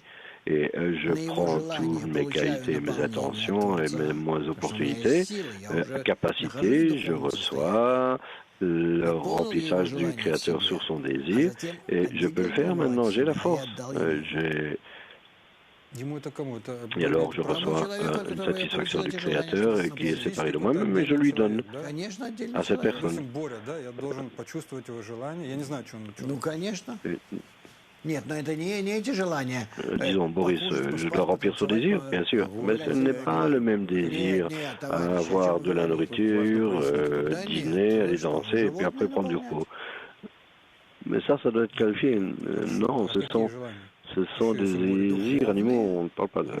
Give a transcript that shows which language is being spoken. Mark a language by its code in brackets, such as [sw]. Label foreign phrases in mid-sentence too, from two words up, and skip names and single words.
[fr] Et je prends toutes mes qualités, mes intentions et mes opportunités, capacités, je reçois le remplissage du Créateur sur son désir et je peux le faire maintenant, j'ai la force. Et alors je reçois une satisfaction du Créateur qui est séparée de moi-même, mais je lui donne à cette personne. [ru] Ну, конечно. Нет, но это не эти желания. [fr] Disons, Boris, je dois remplir son désir, bien sûr, mais ce n'est pas le même désir à avoir de la nourriture, dîner, aller danser, et puis après prendre du repos. Mais ça doit être qualifié. Non, ce sont des désirs animaux, on ne parle pas de...